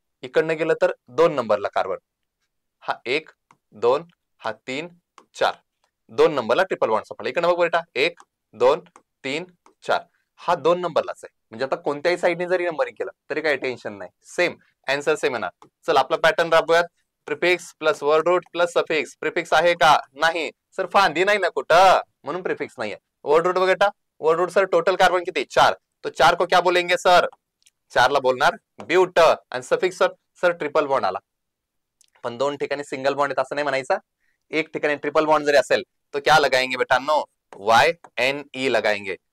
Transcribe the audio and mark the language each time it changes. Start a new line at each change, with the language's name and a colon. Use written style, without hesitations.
Marathi: इकडनं गेलं तर 2 नंबरला कार्बन. हा 1 2, हा 3 4. 2 नंबरला ट्रिपल बॉन्ड सापडला. इकडनं बघ बेटा 1 2 3 4. हा 2 नंबरलाच आहे. म्हणजे आता कोणत्याही साईडने जरी नंबरिंग केलं तरी काही टेन्शन नाही. सेम आन्सर सेम येणार. चल आपला pattern राबूयात. Prefix plus word route plus suffix. Prefix आहे का? नाही सर, फांदी नाही ना कुठं, म्हणून प्रिफिक्स नाहीये. वर्ड रूट बघा, word route sir total carbon किती? 4.
Hindi: तो 4 को क्या बोलेंगे सर?
Marathi: 4 ला बोलणार ब्यूट. आणि सफिक्स सर ट्रिपल बॉन्ड आला. पण 2 ठिकाणी सिंगल बॉन्ड आहे असं नाही म्हणायचा. एक ठिकाणी ट्रिपल बॉन्ड जरी असेल
Hindi: तो क्या लगाएंगे बेटांनो? YNE लगाएंगे.